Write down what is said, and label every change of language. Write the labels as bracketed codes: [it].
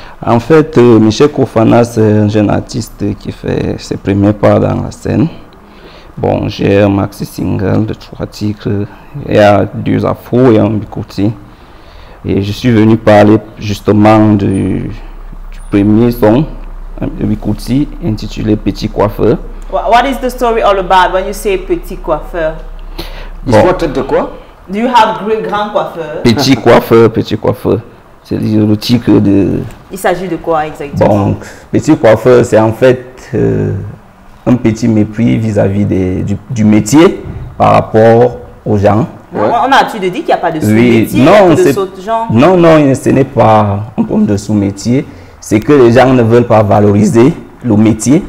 [fr] En fait, Michel Kofana, c'est un jeune artiste qui fait ses premiers pas dans la scène. Bon, j'ai un maxi single de 3 titres, il y a 2 afros et un bikouti. Et je suis venu parler justement du premier son, de bikouti, intitulé Petit Coiffeur. [en] What is the story all about when you say Petit Coiffeur? [fr] L'histoire traite de quoi? [en] Do you have grand coiffeur? [fr] Petit Coiffeur, Petit Coiffeur. C'est le titre de... Il s'agit de quoi exactement? Bon, Petit Coiffeur, c'est en fait un petit mépris vis-à-vis du métier par rapport aux gens. On a l'habitude de dire qu'il n'y a pas de sous-métier, non, de sous-genre. Non, non, ce n'est pas un problème de sous-métier. C'est que les gens ne veulent pas valoriser le métier